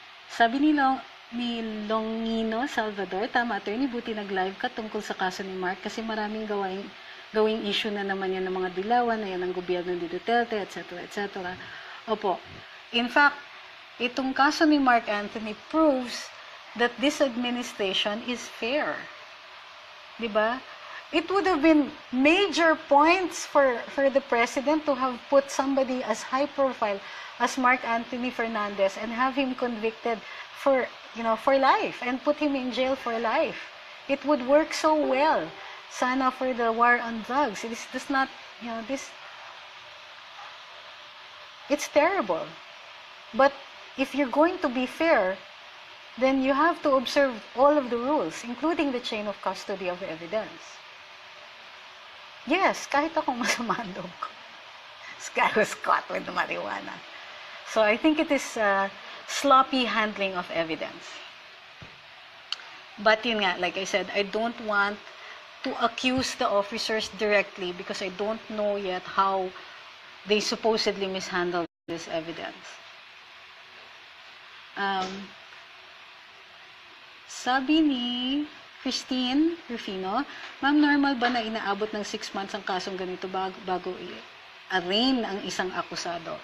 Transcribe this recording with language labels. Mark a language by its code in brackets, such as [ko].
[tl] Sabi ni Longino Salvador, tama attorney, buti nag-live ka tungkol sa kaso ni Mark kasi maraming gawing issue na naman yan ng mga dilawan, na yan ang gobyerno ni Duterte, etc. etc. Opo. [en] In fact, [tl] itong kaso ni [en] Mark Anthony proves that this administration is fair. Diba? It would have been major points for the president to have put somebody as high profile as Mark Anthony Fernandez and have him convicted for life and put him in jail for life. It would work so well. [tl] Sana [en] for the war on drugs. It does not, it's terrible. But if you're going to be fair, then you have to observe all of the rules, including the chain of custody of evidence. [tl] Yes, kahit akong masama ang loob ko. [en] This guy was caught with marijuana. So I think it is sloppy handling of evidence. But [tl] yun nga, [en] like I said, I don't want to accuse the officers directly because I don't know yet how they supposedly mishandled this evidence. [tl] Sabi ni Christine Rufino, ma'am, normal ba na inaabot ng 6 months ang kasong ganito bago i-arraign ang isang akusado?